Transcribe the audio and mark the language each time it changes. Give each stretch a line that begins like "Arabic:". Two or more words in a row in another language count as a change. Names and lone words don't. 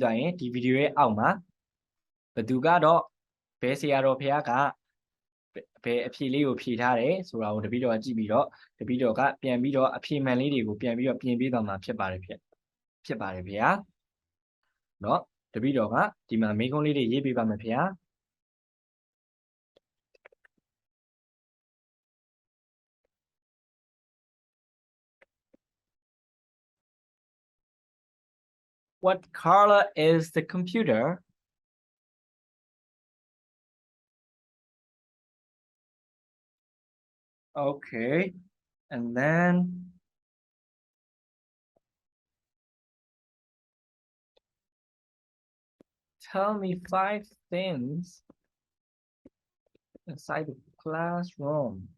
Burmese: သွားရင်ဒီဗီဒီယိုရဲ့အောက်မှာဘယ်သူကတော့ဘယ်ဆရာတော်ဖះက ဘယ်အဖြေလေးကိုဖြေထားတယ်ဆိုတာကိုတပည့်တော်ကကြည့်ပြီးတော့တပည့်တော်ကပြန်ပြီးတော့အဖြေမှန်လေးတွေကိုပြန်ပြီးတော့ပြင်ပေးသွားမှာဖြစ်ပါတယ်ဗျာเนาะတပည့်တော်ကဒီမှာမေးခွန်းလေးတွေရေးပေးပါမယ်ဗျာ
English: What color is the computer? Okay, and then tell me 5 things inside the classroom.